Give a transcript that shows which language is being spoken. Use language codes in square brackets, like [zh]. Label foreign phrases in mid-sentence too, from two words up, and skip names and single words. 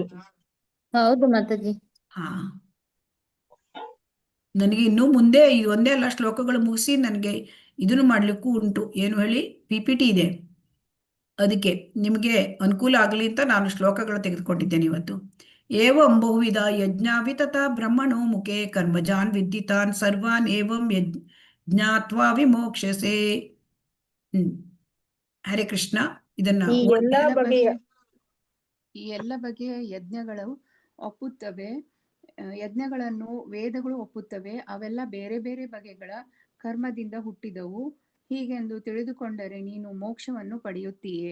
[kn] ಹೌದು ಮಾತಾಜಿ. ಹಾ, ನನಗೆ ಇನ್ನು ಮುಂದೆ ಇದು ಒಂದೇ ಅಲ್ಲ, ಶ್ಲೋಕಗಳು ಮುಗಿಸಿ ನನಗೆ ಇದನ್ನು ಮಾಡ್ಲಿಕ್ಕೂ ಉಂಟು. ಏನು ಹೇಳಿ, PPT ಇದೆ, ಅದಕ್ಕೆ ನಿಮಗೆ ಅನುಕೂಲ ಆಗಲಿ ಅಂತ ನಾನು ಶ್ಲೋಕಗಳು ತೆಗೆದುಕೊಂಡಿದ್ದೇನೆ ಇವತ್ತು. [sa] ಏವಂ ಬಹುವಿಧ ಯಜ್ಞಾಭಿ ತಥಾ ಬ್ರಹ್ಮಣೋ ಮುಖೇ ಕರ್ಮಜಾನ್ ವಿದ್ಯಿತಾನ್ ಸರ್ವಾನ್ ಏವಂ ಜ್ಞಾತ್ವಾ ವಿಮೋಕ್ಷಸೆ. [kn] ಹರೇ ಕೃಷ್ಣ. ಇದನ್ನ ಈ ಎಲ್ಲ ಬಗೆಯ ಯಜ್ಞಗಳು ಒಪ್ಪುತ್ತವೆ, ಯಜ್ಞಗಳನ್ನು ವೇದಗಳು ಒಪ್ಪುತ್ತವೆ. ಅವೆಲ್ಲ ಬೇರೆ ಬೇರೆ ಬಗೆಗಳ ಕರ್ಮದಿಂದ ಹುಟ್ಟಿದವು. ಹೀಗೆಂದು ತಿಳಿದುಕೊಂಡರೆ ನೀನು ಮೋಕ್ಷವನ್ನು ಪಡೆಯುತ್ತೀಯೆ.